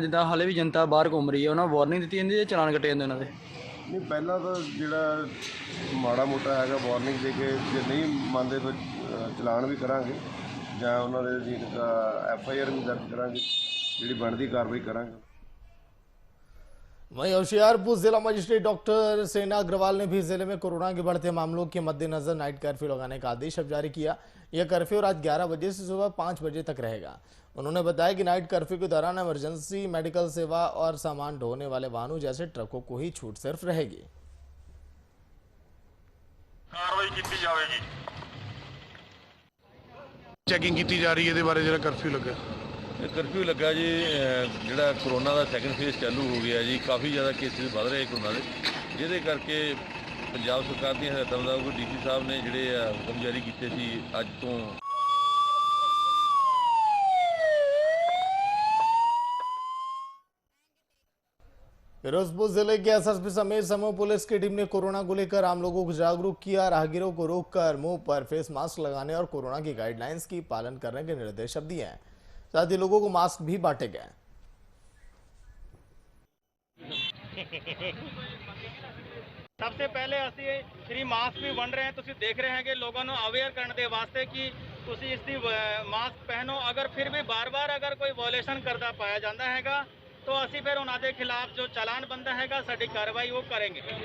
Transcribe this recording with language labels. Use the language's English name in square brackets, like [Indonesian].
[Punjabi] ਜਿੱਦਾਂ ਹਾਲੇ ਵੀ ਜਨਤਾ ਬਾਹਰ ਘੁੰਮ ਰਹੀ ਹੈ, ਉਹਨਾਂ ਨੂੰ ਵਾਰਨਿੰਗ ਦਿੱਤੀ ਜਾਂਦੀ ਹੈ, ਚਲਾਨ ਕੱਟੇ ਜਾਂਦੇ ਉਹਨਾਂ ਦੇ। ਨਹੀਂ ਪਹਿਲਾਂ ਤਾਂ ਜਿਹੜਾ ਮਾੜਾ ਮੋਟਾ ਹੈਗਾ ਵਾਰਨਿੰਗ ਦੇ ਕੇ, ਜੇ ਨਹੀਂ ਮੰਨਦੇ ਫਿਰ ਚਲਾਨ ਵੀ ਕਰਾਂਗੇ ਜਾਂ ਉਹਨਾਂ ਦੇ ਅਧੀਨ FIR ਵੀ ਦਰਜ ਕਰਾਂਗੇ, ਜਿਹੜੀ ਬਣਦੀ ਕਾਰਵਾਈ ਕਰਾਂਗੇ। [Hindi] वहीं होशियारपुर जिला मजिस्ट्रेट डॉक्टर सेना अग्रवाल ने भी जिले में कोरोना के बढ़ते मामलों के मद्देनजर नाइट कर्फ्यू लगाने का आदेश अब जारी किया। यह कर्फ्यू रात 11 बजे से सुबह 5 बजे तक रहेगा। उन्होंने बताया कि नाइट कर्फ्यू के दौरान इमरजेंसी मेडिकल सेवा और सामान ढोने वाले वाहनों जैसे ट्रकों को ही छूट सिर्फ रहेगी। कार्रवाई की जाएगी, चेकिंग की जा रही है, [Punjabi] इहदे बारे जरा [Hindi] कर्फ्यू लगा [Punjabi] ਕਰਫਿਊ ਲੱਗਾ ਜੀ। ਜਿਹੜਾ ਕਰੋਨਾ ਦਾ ਸੈਕੰਡ ਫੇਜ਼ ਚਾਲੂ ਹੋ ਗਿਆ ਜੀ, ਕਾਫੀ ਜ਼ਿਆਦਾ ਕੇਸਿਸ ਵੱਧ ਰਹੇ ਕਰੋਨਾ ਦੇ, ਜਿਹਦੇ ਕਰਕੇ ਪੰਜਾਬ ਸਰਕਾਰ ਦੀਆਂ ਹਦਾਇਤਾਂ ਮੁਤਾਬਕ ਡੀਸੀ ਸਾਹਿਬ ਨੇ ਜਿਹੜੇ ਹੁਕਮ ਜਾਰੀ ਕੀਤੇ ਸੀ ਅੱਜ ਤੋਂ। [Hindi] फिरोजपुर जिले के एसएसपी समेत समूह पुलिस की टीम ने कोरोना को लेकर आम लोगों को जागरूक किया। राहगीरों को रोककर मुंह पर फेस मास्क लगाने और कोरोना की गाइडलाइंस की पालन करने के निर्देश अब दिए हैं। साथ ही लोगों को मास्क भी बांटे गए। [Punjabi] ਸਭ ਤੋਂ ਪਹਿਲੇ ਅਸੀਂ ਫ੍ਰੀ ਮਾਸਕ ਵੀ ਵੰਡ ਰਹੇ ਹਾਂ। ਤੁਸੀਂ ਦੇਖ ਰਹੇ ਹੈਗੇ ਲੋਕਾਂ ਨੂੰ ਅਵੇਅਰ ਕਰਨ ਦੇ ਵਾਸਤੇ ਕਿ ਤੁਸੀਂ ਇਸ ਦੀ ਮਾਸਕ ਪਹਿਨੋ। ਅਗਰ ਫਿਰ ਵੀ ਬਾਰ-ਬਾਰ ਅਗਰ ਕੋਈ ਵਾਇਓਲੇਸ਼ਨ ਕਰਦਾ ਪਾਇਆ ਜਾਂਦਾ ਹੈਗਾ ਤਾਂ ਅਸੀਂ ਫਿਰ ਉਹਨਾਂ ਦੇ ਖਿਲਾਫ ਜੋ ਚਾਲਾਨ ਬਣਦਾ ਹੈਗਾ ਸਾਡੀ ਕਾਰਵਾਈ ਉਹ ਕਰਾਂਗੇ।